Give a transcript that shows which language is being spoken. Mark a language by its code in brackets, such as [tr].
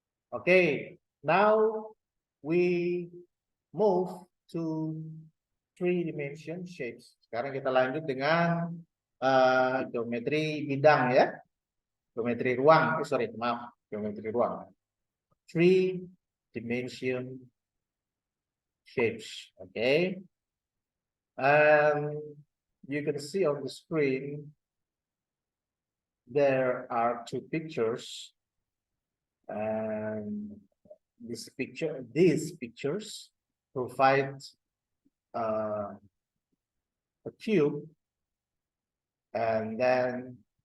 [en] Okay, now we move to three-dimension shapes. [id] Sekarang kita lanjut dengan geometri bidang ya. Geometri ruang, maaf, geometri ruang. [en] Three-dimension shapes, okay? And you can see on the screen there are two pictures, and these pictures provide a cube, and then